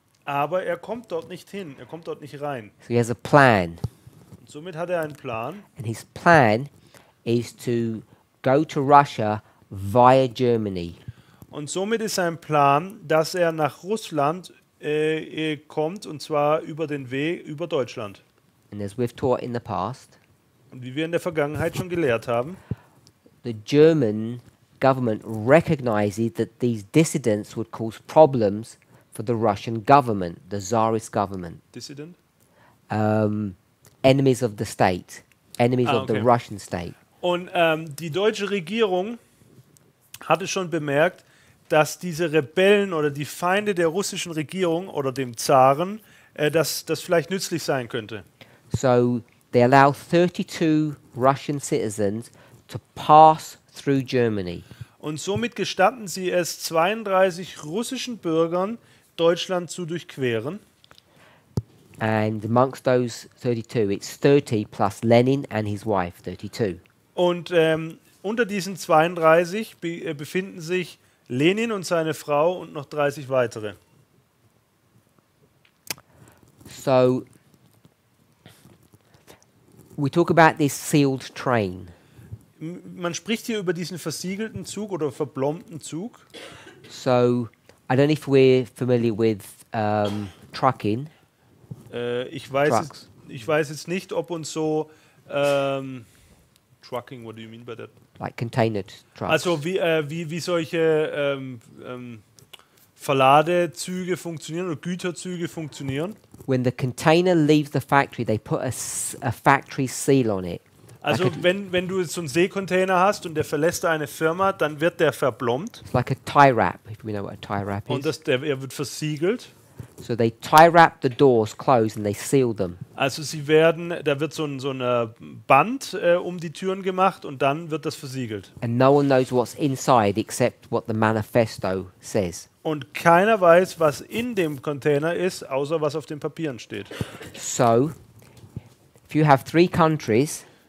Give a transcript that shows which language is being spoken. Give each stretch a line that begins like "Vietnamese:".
German: Aber er kommt dort nicht hin, er kommt dort nicht rein.
English: So he has a plan,
German: Und somit hat er einen Plan.
English: and his plan is to go to Russia via Germany.
German: Und somit ist sein Plan, dass er nach Russland kommt, und zwar über den Weg über Deutschland.
English: And as we've taught in the past,
German: Und wie wir in der Vergangenheit schon gelehrt haben,
English: the German government recognizes that these dissidents would cause problems for the Russian government, the Tsarist government, Dissident. enemies of the state, enemies Ah, of the okay. Russian state.
German: Und die deutsche Regierung hatte schon bemerkt, dass diese Rebellen oder die Feinde der russischen Regierung oder dem Zaren, dass das vielleicht nützlich sein könnte.
English: So they allow 32 Russian citizens to pass through Germany.
German: Und somit gestatten sie es 32 russischen Bürgern, Deutschland zu durchqueren.
English: And amongst those 32, it's 30 plus Lenin and his wife, 32.
German: Und unter diesen 32 befinden sich Lenin und seine Frau und noch 30 weitere.
English: So we talk about this sealed train.
German: Man spricht hier über diesen versiegelten Zug oder verblombten Zug.
English: So I don't know if we're familiar with trucking.
German: Ich weiß
English: Trucks.
German: jetzt nicht, ob uns so Trucking,
English: what do you mean by that? Like container trucks.
German: Also wie solche Verladezüge funktionieren oder Güterzüge funktionieren.
English: When the container leaves the factory, they put a factory seal on it.
German: Also
English: Like a-
German: wenn du jetzt so einen Seekontainer hast und der verlässt eine Firma, dann wird der verblombt
English: It's like a tie wrap, if we know what a tie wrap
German: und
English: is.
German: er wird versiegelt.
English: So they tie wrap the doors closed and they seal them.
German: Also da wird so ein Band um die Türen gemacht und dann wird das versiegelt.
English: And no one knows what's inside except what the manifesto says.
German: Und keiner weiß, was in dem Container ist, außer was auf den Papieren steht.
English: So if you have 3 countries